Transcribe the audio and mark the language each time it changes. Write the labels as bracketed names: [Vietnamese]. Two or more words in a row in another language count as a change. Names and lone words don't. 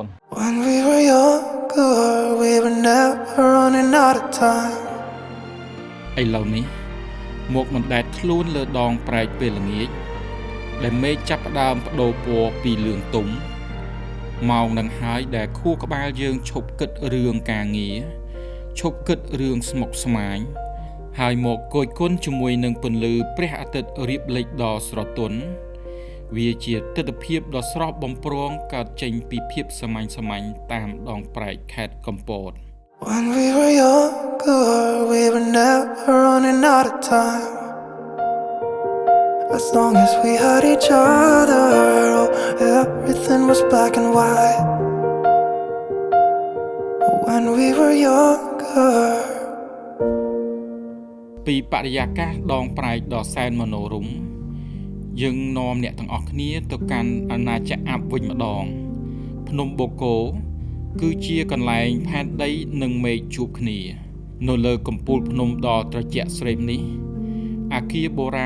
[English] When we were younger, we were never running out of time. [Khmer] ឥឡូវនេះមកមិនដែលខ្លួនលើដងប្រែកពេលល្ងាចដែលមេឃចាប់ផ្ដើមបដូរពណ៌ពីលឿងទុំម៉ោងនឹងហើយដែលខួរក្បាលយើងឈប់គិតរឿងការងារឈប់គិតរឿងស្មុគស្មាញហើយមកគយគន់ជាមួយនឹងពន្លឺព្រះអាទិត្យរៀបលេចដ៏ស្រទន់វាជាទិដ្ឋភាពដ៏ស្រស់បំព្រងកើតចេញពីភាពសាមញ្ញតាមដងប្រែកខេត្តកំពត [English] When we were younger, we were never running out of time. As long as we had each other, oh, everything was black and white. When we were younger. [Khmer] ពីបរិយាកាសដងប្រែកដ៏សែនមនោរម្យយើងនាំអ្នកទាំងអស់គ្នាទៅកាន់អាណាចក្រអាប់វិញម្ដងភ្នំបូកគោគឺជា កន្លែងផែនដីនិងមេឃជួបគ្នានៅលើកំពូលភ្នំដ៏ត្រជាក់ស្រេបនេះអគារបុរាណ